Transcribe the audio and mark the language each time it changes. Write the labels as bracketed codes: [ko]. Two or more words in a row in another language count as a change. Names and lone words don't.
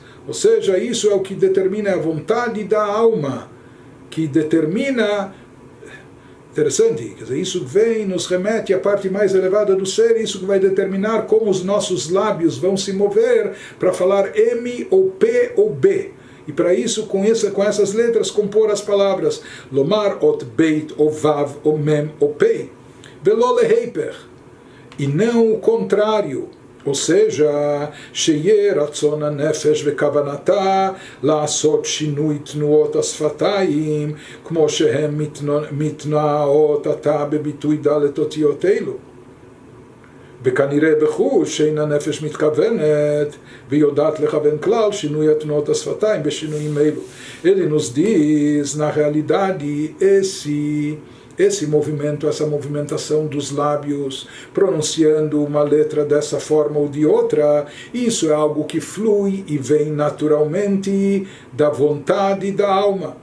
[pt] Ou seja, isso é o que determina a vontade da alma, que determina... Interessante, quer dizer, isso nos remete à parte mais elevada do ser, isso que vai determinar como os nossos lábios vão se mover para falar M ou P ou B. E para isso, com essas letras, compor as palavras [he] לומר, אות, בית, [pt] ou Vav, ou Mem, ou Pei. [he] ולא להיפך. [pt] E não o contrário. Ou seja, [he] שיהיה רצון הנפש וכוונתה לעשות שינוי תנועות השפתיים כמו שהם מתנועעות עתה בביטוי דלת אותיות אלו. וכנראה בחוש שאין הנפש מתכוונת ויודעת לכוון כלל שינוי התנועות השפתיים בשינויים אלו. [pt] Ele nos diz, na realidade, esse movimento, essa movimentação dos lábios, pronunciando uma letra dessa forma ou de outra, isso é algo que flui e vem naturalmente da vontade da alma.